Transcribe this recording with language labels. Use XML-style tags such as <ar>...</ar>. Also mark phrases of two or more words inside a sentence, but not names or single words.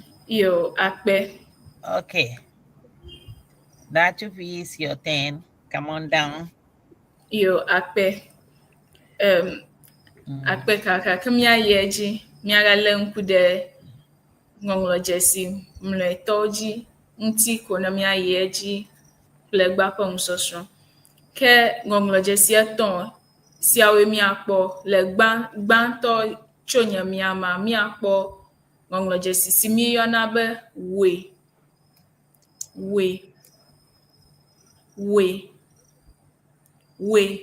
<ee>Yo, Akpe.</ee> <en>Okay. That is your turn. Come on down.</en> <ee>Yo, Akpe. Akpe kaka kemia yeji miaga lenku de ŋɔŋlɔdzesi mlɔetɔwo ŋuti ko ne miayeji kple gba ƒe nusɔsrɔ̃. Ke ŋɔŋlɔdzesi etɔ̃ siawoe miakpɔ le gbãtɔ tso nye miama miakpɔ ŋɔŋlɔdzesi si míeyɔna be we.</ee>